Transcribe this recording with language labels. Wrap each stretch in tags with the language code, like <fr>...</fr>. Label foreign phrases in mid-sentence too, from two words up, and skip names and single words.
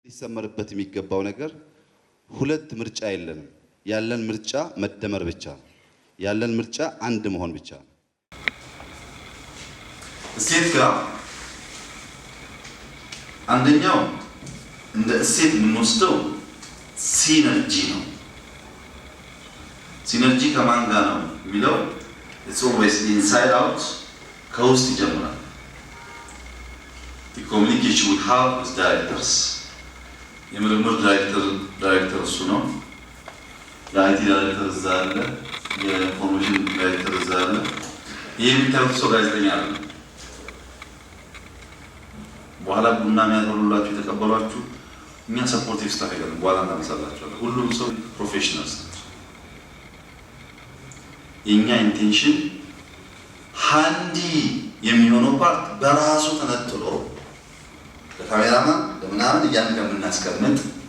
<am>ሊሰመርበት የሚገባው ነገር ሁለት ምርጫ የለንም። ያለን ምርጫ መደመር ብቻ ነው። ያለን ምርጫ አንድ መሆን ብቻ ነው። እሴት ጋር አንደኛው እንደ እሴት የምንወስደው ሲነርጂ ነው። ሲነርጂ ከማን ጋር ነው የሚለው</am> <en>it's always inside out</en> <am>ከውስጥ ይጀምራል።</am> <en>the communication we have with directors</en> <am>የምርምር ዳይሬክተር እሱ ነው። የአይቲ ዳይሬክተር እዛ አለ። የኢንፎርሜሽን ዳይሬክተር እዛ አለ። ይሄ የሚታዩት ሰው ጋዜጠኛ አለ። በኋላ ቡና የሚያደርጉላችሁ የተቀበሏችሁ እኛ</am> <en>supportive staff</en> <am>አይደለም። በኋላ እናነሳላችኋለን። ሁሉም ሰው ፕሮፌሽናልስ ናቸው። የኛ ኢንቴንሽን ሃንዲ የሚሆነው ፓርት በራሱ ተነጥሎ ለካሜራማን ለምናምን እያን ከምናስቀምጥ</am>